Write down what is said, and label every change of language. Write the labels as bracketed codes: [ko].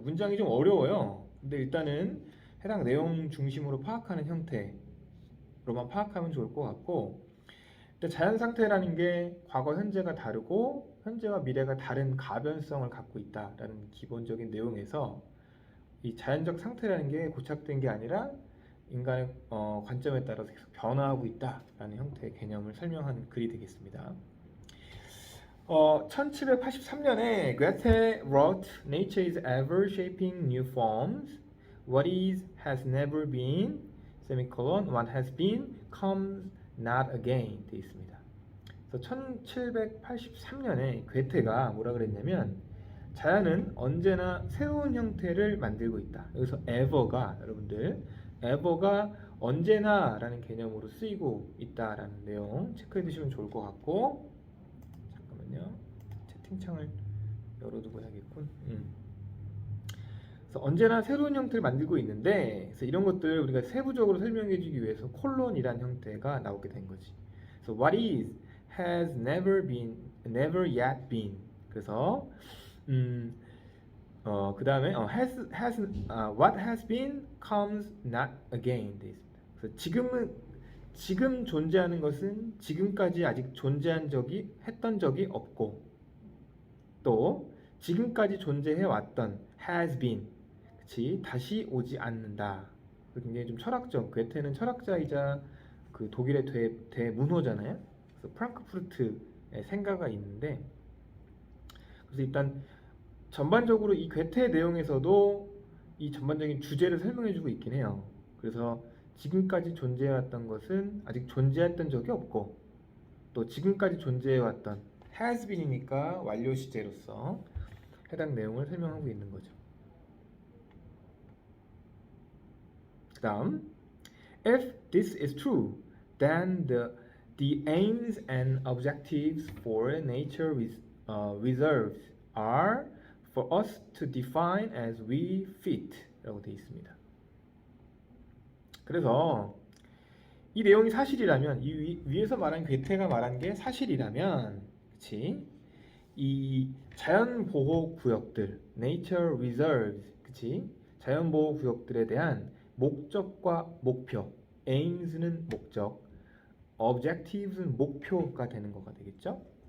[ko] 문장이 좀 어려워요. 근데 일단은 해당 내용 중심으로 파악하는 형태로만 파악하면 좋을 것 같고, 근데 자연 상태라는 게 과거 현재가 다르고 현재와 미래가 다른 가변성을 갖고 있다라는 기본적인 내용에서 이 자연적 상태라는 게 고착된 게 아니라 인간의 관점에 따라서 계속 변화하고 있다라는 형태의 개념을 설명하는 글이 되겠습니다. 1783년에 괴테 [en] wrote Nature is ever shaping new forms. What is has never been, semicolon, what has been comes not again [ko] 돼 있습니다. 그래서 1783년에 괴테가 뭐라 그랬냐면 자연은 언제나 새로운 형태를 만들고 있다. 여기서 ever가 여러분들 ever가 언제나라는 개념으로 쓰이고 있다라는 내용 체크해 두시면 좋을 것 같고, 잠깐만요. 채팅창을 열어두고 해야겠군. 그래서 언제나 새로운 형태를 만들고 있는데, 그래서 이런 것들 우리가 세부적으로 설명해주기 위해서 콜론이란 형태가 나오게 된 거지. 그래서 [en] what is has never been, never yet been. [ko] 그래서 그 다음에 [en] what has been comes not again [ko] 돼 있습니다. 그래서 지금 존재하는 것은 지금까지 아직 존재한 적이 했던 적이 없고, 또 지금까지 존재해 왔던 [en] has been, [ko] 그치, 다시 오지 않는다. 굉장히 좀 철학적, 괴테는 철학자이자 그 독일의 대문호잖아요. 그래서 프랑크푸르트의 생가가 있는데, 그래서 일단 전반적으로 이 괴테 내용에서도 이 전반적인 주제를 설명해주고 있긴 해요. 그래서 지금까지 존재해왔던 것은 아직 존재했던 적이 없고, 또 지금까지 존재해왔던 [en] has been [ko] 이니까 완료 시제로서 해당 내용을 설명하고 있는 거죠. 그 다음, [en] if this is true, then the aims and objectives for nature reserves are for us to define as we fit [ko] 라고 되어 있습니다. 그래서 이 내용이 사실이라면, 이 위에서 말한 괴테가 말한 게 사실이라면, 그치? 이 자연보호구역들, nature reserves, 그치? 자연보호구역들에 대한 목적과 목표, aims는 목적, objectives는 목표가 되는 거가 되겠죠?